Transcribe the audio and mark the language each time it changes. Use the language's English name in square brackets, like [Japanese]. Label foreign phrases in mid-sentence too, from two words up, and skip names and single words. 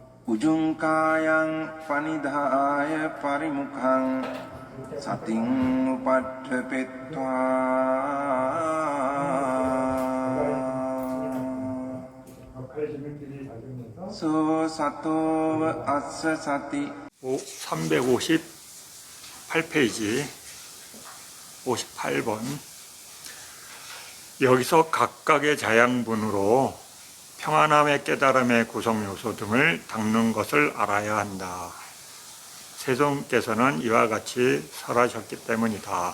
[Pali] උජුංකායං පනිදාය පරිමුඛං සතින් උපට්ඨපෙත්වා 소 사토ව අස්ස සති [Korean] 358페이지 58번. 여기서 각각의 자양분으로 평안함의 깨달음의 구성요소 등을 닦는 것을 알아야 한다. 세존께서는 이와 같이 설하셨기 때문이다.